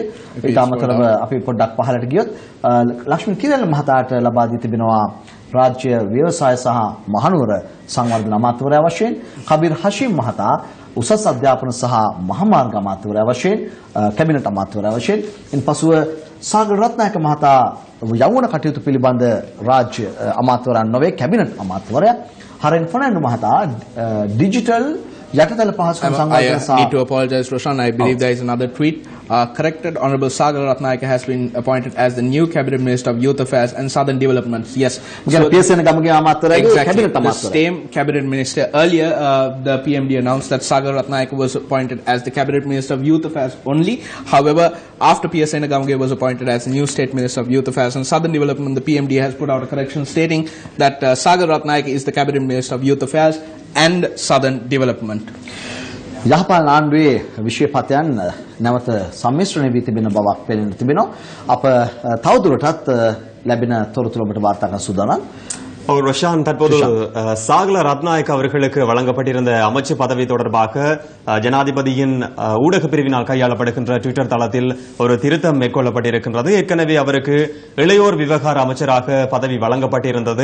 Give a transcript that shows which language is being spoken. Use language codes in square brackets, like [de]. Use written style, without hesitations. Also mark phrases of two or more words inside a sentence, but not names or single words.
[si] ඊට අමතරව අපි පොඩ්ඩක් පහළට ගියොත් ලක්ෂ්මන් කිරෙල්ල මහතාට ලබා දී තිබෙනවා රාජ්‍ය ව්‍යවසාය සහ මහනුවර සංවර්ධන අමාත්‍යවරයා වශයෙන් කබීර් හෂීම් මහතා උසස් අධ්‍යාපන සහ මහමාර්ග අමාත්‍යවරයා වශයෙන් කැබිනට් අමාත්‍යවරයා වශයෙන් ඉන්පසුව සාගර රත්නායක මහතා යෞවන කටයුතු පිළිබඳ රාජ්‍ය අමාත්‍යවරයා නොවේ කැබිනට් අමාත්‍යවරයා හරෙන් ෆර්නැන්ඩෝ මහතා ඩිජිටල් යටතල පහසුකම් සංවර්ධන සහ [en] I need to apologize, Roshan. I believe there is another tweet. Corrected. Honorable Sagar Ratnayaka has been appointed as the new Cabinet Minister of Youth Affairs and Southern Development. Yes. So, exactly. The same Cabinet Minister. Earlier, the PMD announced that Sagar Ratnayaka was appointed as the Cabinet Minister of Youth Affairs only. However, after P.S. Gamge was appointed as the new State Minister of Youth Affairs and Southern Development, the PMD has put out a correction stating that Sagar Ratnayaka is the Cabinet Minister of Youth Affairs and Southern Development. [si] යහපාලන ආණ්ඩුවේ විශේෂපතයන් නැවත සම්මිශ්‍රණය වී තිබෙන බවක් පෙනෙන තිබෙනවා. අප තවදුරටත් ලැබෙන තොරතුරු ඔබට වාර්තා කරන්න සූදානම්. [ta] ரோஷான் தற்போது சாகல ரத்நாயக் அவர்களுக்கு வழங்கப்பட்டிருந்த அமைச்சு பதவி தொடர்பாக ஜனாதிபதியின் ஊடக பிரிவினால் கையாளப்படுகின்ற ட்விட்டர் தளத்தில் ஒரு திருத்தம் மேற்கொள்ளப்பட்டிருக்கின்றது. ஏற்கனவே அவருக்கு இளையோர் விவகார அமைச்சராக பதவி வழங்கப்பட்டிருந்தது.